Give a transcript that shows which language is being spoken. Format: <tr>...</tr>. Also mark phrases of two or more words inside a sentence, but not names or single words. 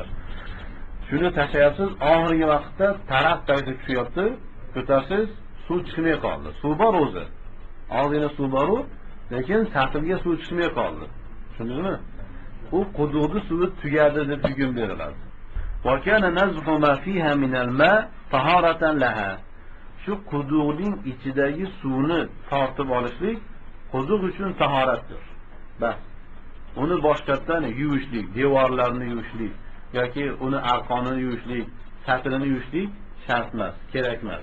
<uz>Shuni tashlayapsiz, oxirgi vaqtda taraf tagida tushyapti, ko'tarsiz, suv chiqmay qoldi. Suv bor o'zi. Og'zingda suv bor, lekin satilga suv chiqmay qoldi. Tushundingizmi? U quduqning suvi tugadi deb hukm beriladi.</uz> <ar>وكان نزح ما فيها من الماء طهارة لها.</ar> <uz>Shu quduqning ichidagi suvni tortib olishlik quduq uchun tahoratdir. Bas. Uni boshqatdan yuvishlik, devorlarni yuvishlik yoki uni arqonini yuvishlik, satilini yuvishlik shart emas, kerak emas.</uz>